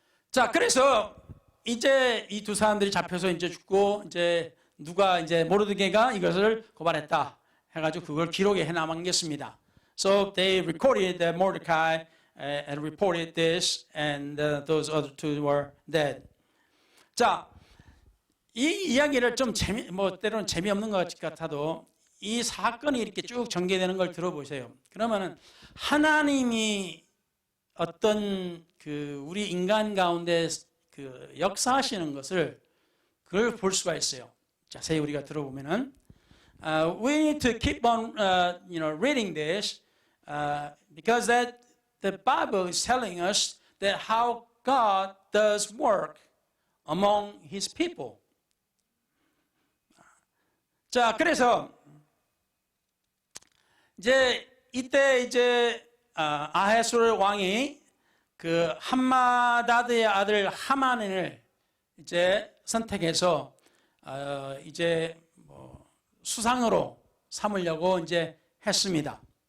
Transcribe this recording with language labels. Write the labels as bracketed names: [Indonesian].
[Korean] 자, 그래서 이제 이 두 사람들이 잡혀서 이제 죽고 이제 누가 이제 모르드게가 이것을 고발했다 해가지고 그걸 기록에 해 남겼습니다. [English] So they recorded that Mordecai had reported this, and those other two were dead. [Korean] 자, 이 이야기를 좀 때로는 재미없는 것 같아도 이 사건이 이렇게 쭉 전개되는 걸 들어보세요. 그러면은 하나님이 어떤 우리 인간 가운데 역사하시는 것을 그걸 볼 수가 있어요. 자세히 우리가 들어보면은 [English] we need to keep on reading this because that the Bible is telling us that how God does work among His people. [Korean] 자, 그래서 이제 이때 이제 아하수르 왕이 함마다드의 아들 하만을 이제 선택해서 이제 수상으로 삼으려고 이제 했습니다.